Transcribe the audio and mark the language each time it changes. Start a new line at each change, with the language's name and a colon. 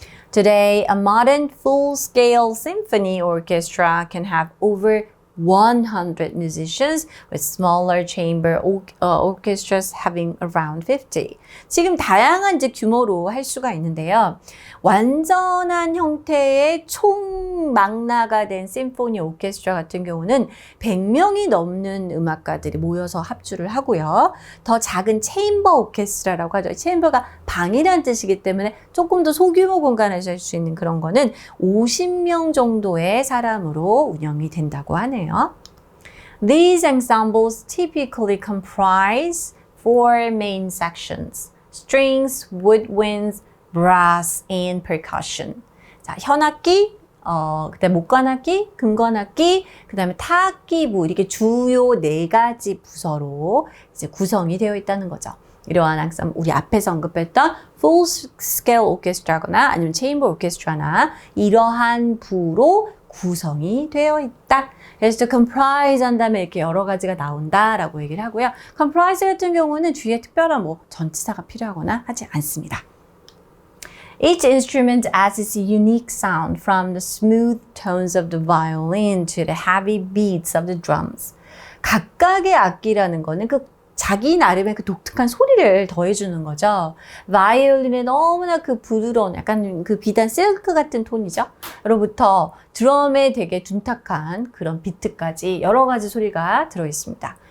English: Today, a modern full-scale symphony orchestra can have over 100 musicians with smaller chamber orchestras having around 50.
Korean: 지금 다양한 이제 규모로 할 수가 있는데요. 완전한 형태의 총망라가 된 심포니 오케스트라 같은 경우는 100명이 넘는 음악가들이 모여서 합주를 하고요. 더 작은 체인버 오케스트라라고 하죠. 체인버가 방이라는 뜻이기 때문에 조금 더 소규모 공간에서 할 수 있는 그런 거는 50명 정도의 사람으로 운영이 된다고 하네요.
English: These ensembles typically comprise four main sections: strings, woodwinds, brass, and percussion.
Korean: 자, 현악기, 그다음에 목관악기, 금관악기, 그다음에 타악기부 이렇게 주요 4가지 부서로 이제 구성이 되어 있다는 거죠. 이러한 항상 우리 앞에서 언급했던 full scale orchestra거나 아니면 chamber orchestra나 이러한 부로 구성이 되어 있다. 그래서 to comprise 한 다음에 이렇게 여러 가지가 나온다라고 얘기를 하고요. comprise 같은 경우는 뒤에 특별한 뭐 전치사가 필요하거나 하지 않습니다.
English: Each instrument adds its unique sound from the smooth tones of the violin to the heavy beats of the drums.
Korean: 각각의 악기라는 거는 그 자기 나름의 그 독특한 소리를 더해주는 거죠. 바이올린의 너무나 그 부드러운 약간 그 비단 실크 같은 톤이죠. 로부터 드럼에 되게 둔탁한 그런 비트까지 여러 가지 소리가 들어있습니다.